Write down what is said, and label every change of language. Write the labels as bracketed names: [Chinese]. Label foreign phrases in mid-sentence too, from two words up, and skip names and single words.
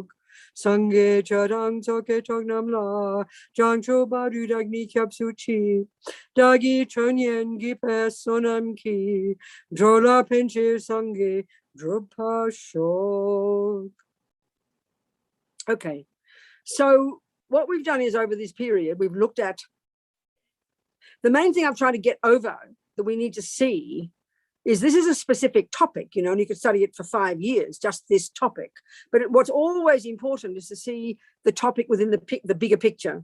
[Tibetan] སངས་རྒྱས་ཆོས་དང་ཚོགས་ཀྱི་མཆོག་རྣམས་ལ། བྱང་ཆུབ་བར་དུ་བདག་ནི་སྐྱབས་སུ་མཆི། བདག་གིས་སྦྱིན་སོགས་བགྱིས་པའི་བསོད་ནམས་ཀྱིས། འགྲོ་ལ་ཕན་ཕྱིར་སངས་རྒྱས་འགྲུབ་པར་ཤོག. [English] Okay, so what we've done is over this period, we've looked at the main thing I'm trying to get over that we need to see is this is a specific topic, you know, and you could study it for 5 years, just this topic. But what's always important is to see the topic within the bigger picture.